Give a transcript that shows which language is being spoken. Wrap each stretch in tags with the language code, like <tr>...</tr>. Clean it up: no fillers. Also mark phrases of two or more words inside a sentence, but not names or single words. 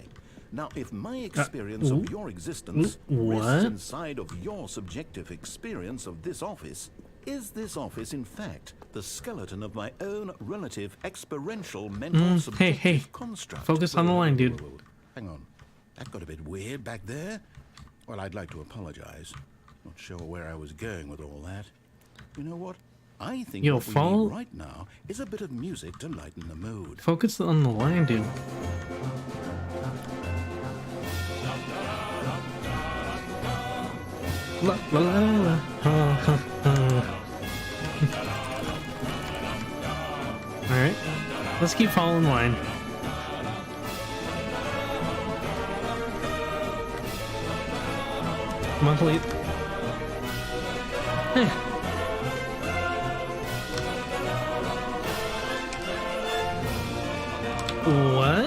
<en>Now, if my experience of your existence rests inside of your subjective experience of this office, is this office, in fact, the skeleton of my own relative experiential mental subjective construct? Focus on the line, dude. Hang on. That got a bit weird back there. Well, I'd like to apologize. Not sure where I was going with all that. You know what? I think what we need right now is a bit of music to lighten the mood. Focus on the line, dude. La la la la. Ha, ha. Alright, let's keep following the line. Come on, please. Hey. What?</en>